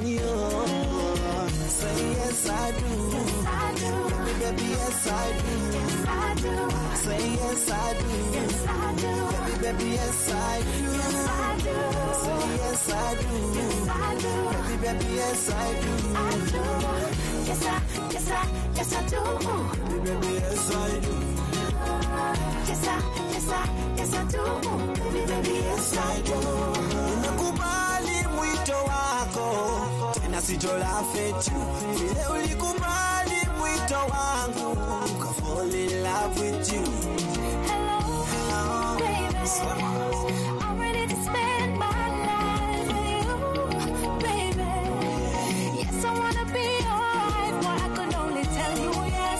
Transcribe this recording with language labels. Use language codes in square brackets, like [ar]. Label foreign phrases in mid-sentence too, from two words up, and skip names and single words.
[en] say yes I do, baby yes I do, say yes I do, baby yes I do, say yes I do, baby yes I do, yes I do, baby yes I do. Yes I do, baby, yes I do. [sw] Nimekubali mwito wako, tena sitola fetu. Vile ulikubali mwito wangu, [en] I fall in love with you. Hello, baby. I'm ready to spend my life with you, baby. Yes, I wanna be your wife, but I could only tell you yes.